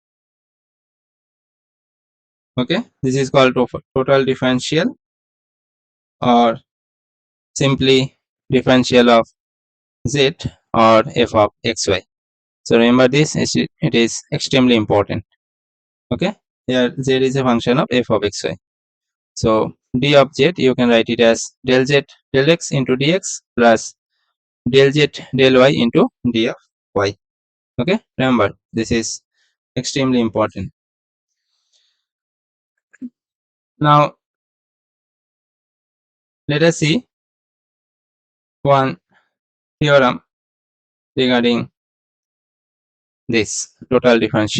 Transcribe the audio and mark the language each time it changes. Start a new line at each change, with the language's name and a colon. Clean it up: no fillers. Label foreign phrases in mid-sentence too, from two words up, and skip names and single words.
English: Okay, this is called total differential, or simply differential of z or f of xy. So remember this, it is extremely important. Okay, here z is a function of f of xy. So d of z, you can write it as del z del x into dx plus del z del y into d of y. Okay, remember this is extremely important. Now let us see one theorem regarding this total differential.